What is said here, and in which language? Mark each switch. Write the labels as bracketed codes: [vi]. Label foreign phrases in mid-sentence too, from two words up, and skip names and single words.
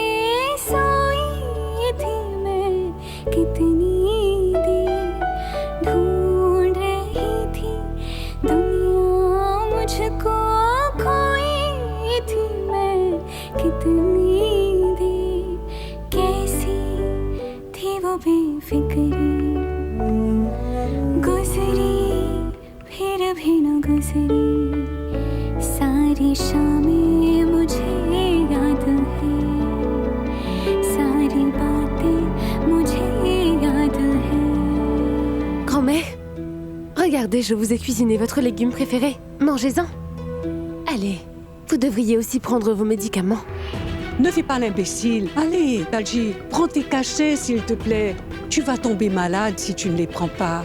[hi] सोई थी मैं कितनी देर ढूंढ रही थी दुनिया मुझको खोई थी मैं कितनी देर कैसी थी वो बेफिक्री गुजरी फिर भी न गुजरी सारी शामें मुझे याद है सारी बातें मुझे याद है [fr] Grand-mère, regardez, je vous ai cuisiné votre légume préféré. Mangez-en. Allez, vous devriez aussi prendre vos médicaments. Ne fais pas l'imbécile. Allez, Talji, prends tes cachets, s'il te plaît. Tu vas tomber malade si tu ne les prends pas.